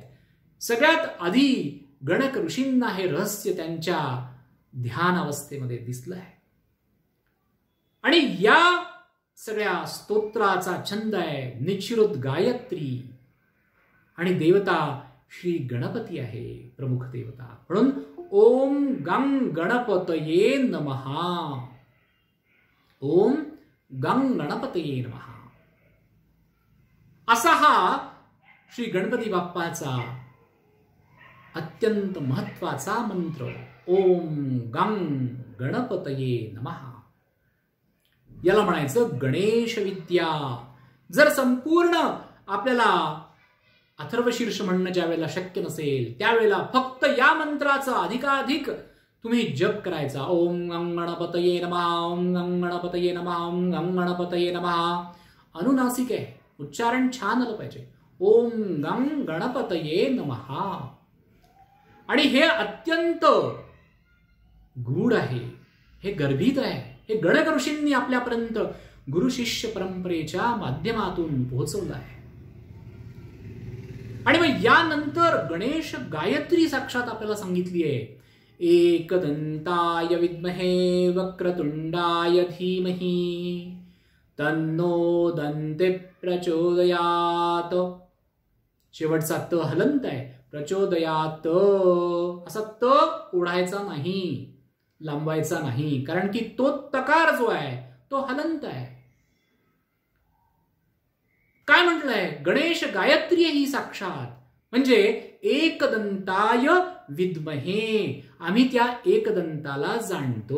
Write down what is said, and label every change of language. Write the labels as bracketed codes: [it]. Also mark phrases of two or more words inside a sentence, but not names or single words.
[mr] सगळ्यात आधी गणक ऋषींना हे रहस्य त्यांच्या ध्यान अवस्थेमध्ये दिसलंय. आणि या सगळ्या स्तोत्राचा छंद आहे निश्चिरुत गायत्री. आणि देवता श्री गणपती आहे, प्रमुख देवता. म्हणून [sa] ओम गंग गणपतये नमः. ओम गंग गणपतये नमः [mr] असा हा श्री गणपती बाप्पाचा अत्यंत महत्वाचा मंत्र. [sa] ओम गंग गणपतये नमः. [mr] याला म्हणायचं गणेश विद्या. जर संपूर्ण आपल्याला अथर्वशीर्ष म्हणणं ज्या वेळेला शक्य नसेल त्यावेळेला फक्त या मंत्राचं अधिकाधिक तुम्ही जप करायचा. [sa] ओम गंग गणपतये नमः, ओम गंग गणपतये नमः, ओम गंग गणपतये नमः. [mr] अनुनासिक आहे, उच्चारण छान आलं पाहिजे. [sa] ओम गंग गणपतये नमः. [mr] आणि हे अत्यंत गूढ आहे, हे गर्भित आहे. हे गणक ऋषींनी आपल्यापर्यंत गुरु शिष्य परंपरेच्या माध्यमातून पोहोचवलं आहे. आणि मग यानंतर गणेश गायत्री साक्षात आपल्याला सांगितली आहे. [sa] एकदंताय विद्महे वक्रतुंडाय धीमहि तन्नो दंते प्रचोदयात. [mr] शेवटचा त हलंत आहे. प्रचोदयात असा त ओढायचा नाही, लांबवायचा नाही, कारण की तो तकार जो आहे तो हलंत आहे. काय म्हटलंय? गणेश गायत्री ही साक्षात. म्हणजे [sa] एकदंताय विद्महे, [mr] आम्ही त्या एकदंताला जाणतो.